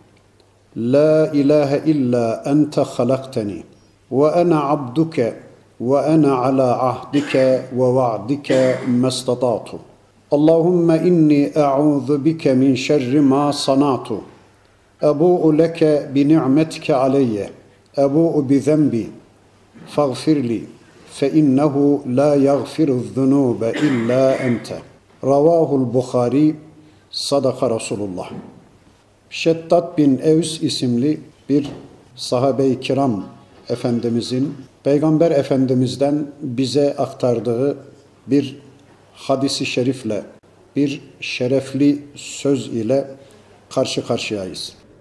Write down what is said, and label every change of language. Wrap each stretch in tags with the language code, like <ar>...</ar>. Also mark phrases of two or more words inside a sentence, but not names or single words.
<ar>لا إله إلا أنت خلقتني وأنا عبدك وأنا على عهدك ووعدك ما استطعت اللهم إني أعوذ بك من شر ما صنعت أبوء لك بنعمتك علي أبوء بذنبي فاغفر لي فإنه لا يغفر الذنوب إلا أنت رواه البخاري صدق Resulullah.</ar> <tr>Şeddat bin Evs isimli bir sahabe-i kiram Efendimizin Peygamber Efendimiz'den bize aktardığı bir hadisi şerifle, bir şerefli söz ile karşı karşıyayız.</tr>